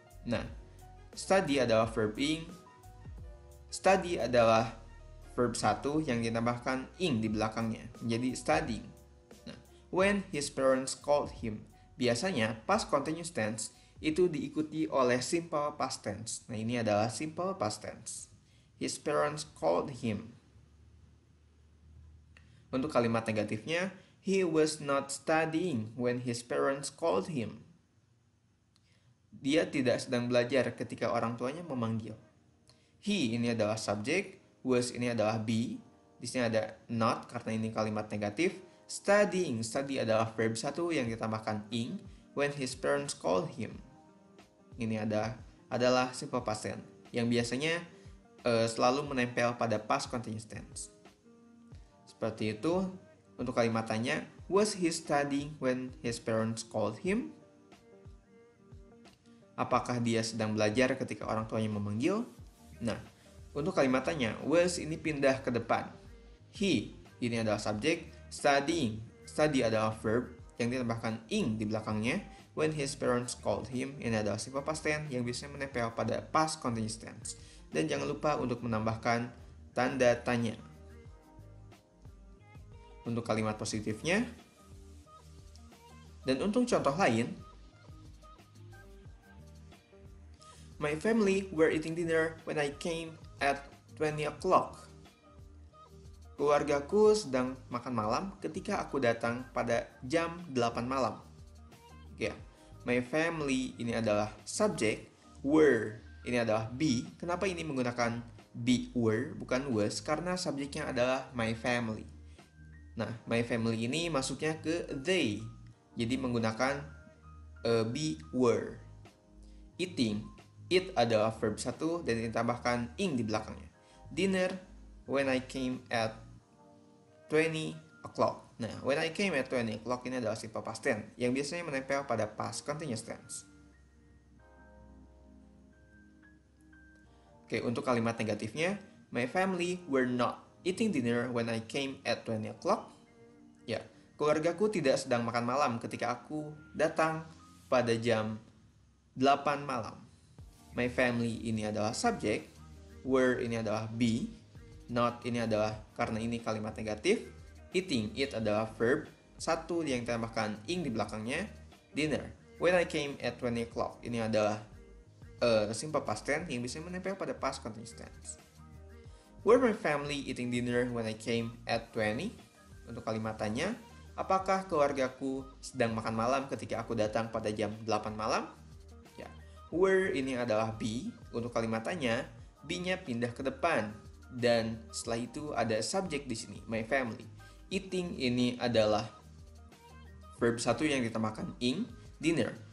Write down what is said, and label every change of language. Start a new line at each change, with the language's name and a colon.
Indonesian: Nah, study adalah verb ing. Study adalah verb 1 yang ditambahkan ing di belakangnya, menjadi studying. Nah,
English: when his parents called him,
Indonesian: biasanya past continuous tense itu diikuti oleh simple past tense. Nah, ini adalah simple past tense.
English: His parents called him.
Indonesian: Untuk kalimat negatifnya,
English: he was not studying when his parents called him.
Indonesian: Dia tidak sedang belajar ketika orang tuanya memanggil. He ini adalah subjek, was ini adalah be, di sini ada not karena ini kalimat negatif.
English: Studying, study
Indonesian: adalah verb 1 yang ditambahkan ing,
English: when his parents call him.
Indonesian: Ini adalah simple past tense yang biasanya selalu menempel pada past continuous tense. Seperti itu. Untuk kalimat tanya,
English: was he studying when his parents called him?
Indonesian: Apakah dia sedang belajar ketika orang tuanya memanggil? Nah, untuk kalimat tanya, was ini pindah ke depan. He ini adalah subjek, studying. Study adalah verb yang ditambahkan ing di belakangnya.
English: When his parents called him,
Indonesian: ini adalah simple past tense yang biasanya menempel pada past continuous tense. Dan jangan lupa untuk menambahkan tanda tanya. Untuk kalimat positifnya. Dan untuk contoh lain,
English: my family were eating dinner when I came at 20 o'clock.
Indonesian: Keluargaku sedang makan malam ketika aku datang pada jam 8 malam. Ya, my family ini adalah subjek, were ini adalah be. Kenapa ini menggunakan be were bukan was? Karena subjeknya adalah my family. Nah, my family ini masuknya ke they. Jadi menggunakan be were. Eating, eat adalah verb 1 dan ditambahkan ing di belakangnya.
English: Dinner, when I came at 20 o'clock.
Indonesian: Nah,
English: when I came at 20 o'clock
Indonesian: ini adalah simple past tense yang biasanya menempel pada past continuous tense. Oke, untuk kalimat negatifnya,
English: my family were not eating dinner when I came at 20 o'clock.
Indonesian: Ya, keluargaku tidak sedang makan malam ketika aku datang pada jam 8 malam. My family ini adalah subjek, were ini adalah be, not ini adalah karena ini kalimat negatif, eating, it adalah verb, 1 yang ditambahkan ing di belakangnya, dinner. When I came at 20 o'clock, ini adalah simple past tense yang bisa menempel pada past continuous tense.
English: Were my family eating dinner when I came at 20?
Indonesian: Untuk kalimat tanya, apakah keluargaku sedang makan malam ketika aku datang pada jam 8 malam? Ya, were ini adalah be. Untuk kalimat tanya, be-nya pindah ke depan. Dan setelah itu ada subjek di sini, my family. Eating ini adalah verb 1 yang ditambahkan ing, dinner.